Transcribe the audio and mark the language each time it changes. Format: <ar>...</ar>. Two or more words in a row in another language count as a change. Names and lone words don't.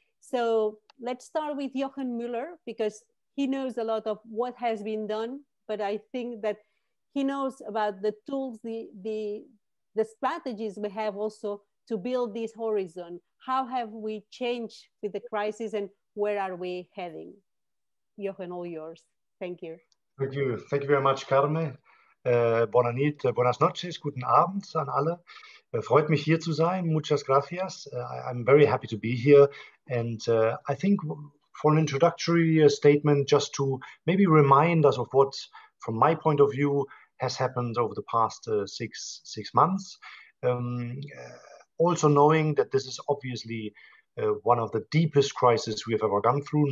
<en>So let's start with Jochen Müller, because he knows a lot of what has been done, but I think that he knows about the tools, the strategies we have also to build this horizon. How have we changed with the crisis, and where are we heading? Jochen, all yours. Thank you. Thank you. Thank you very much, Carme.</en> <ca>Bona nit,</ca> <es>buenas noches,</es> <de>guten Abend an alle. Freut mich hier zu sein.</de> <es>Muchas gracias.</es> <en>I'm very happy to be here. And I think for an introductory statement, just to maybe remind us of what, from my point of view, has happened over the past six months. Also knowing that this is obviously one of the deepest crises we have ever gone through.</en>